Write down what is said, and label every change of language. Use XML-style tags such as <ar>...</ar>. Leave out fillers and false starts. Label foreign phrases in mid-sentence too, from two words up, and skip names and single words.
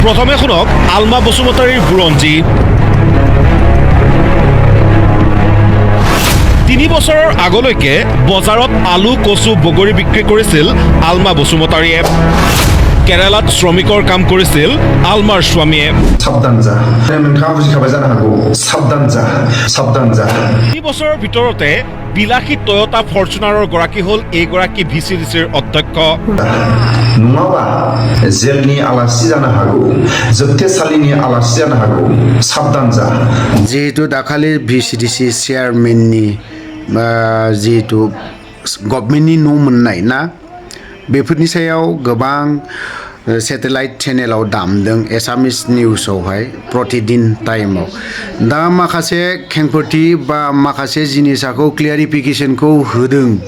<as>প্ৰথমে শুনক আলমা বসুমতাৰীৰ বুৰঞ্জী। 3 বছৰৰ আগলৈকে বজাৰত আলু কচু বগৰী বিক্ৰী কৰিছিল আলমা বসুমতাৰীয়ে। কেৰালাত শ্ৰমিকৰ কাম কৰিছিল আলমাৰ স্বামীয়ে। সাবধান যা</as> <brx>নोंथाङा বুজিखाबाय जानो हागौ</brx> <as>সাবধান যা 3 বছৰৰ ভিতৰতে বিলাসী টয়োটা ফৰচুনাৰৰ গৰাকী হ'ল এইগৰাকী ভিচিডিচিৰ অধ্যক্ষ।</as> <brx>नङाबा जेलनि आलासि जानो हागौ जोबथेसालिनि आलासि जानो हागौ साबधान जा। जिहेतु दाखालि भिसिडिसि चेयारमेननि जिहेतु गभर्नमेन्टनि न' मोननाय ना बेफोरनि सायाव गोबां सेटेलाइट चेनेलाव दामदों एसामिस निउसावहाय प्रतिदिन टाइमाव दा माखासे खेंफोरथि बा माखासे जिनिसखौ क्लियारिफिकेशनखौ होदों।</brx>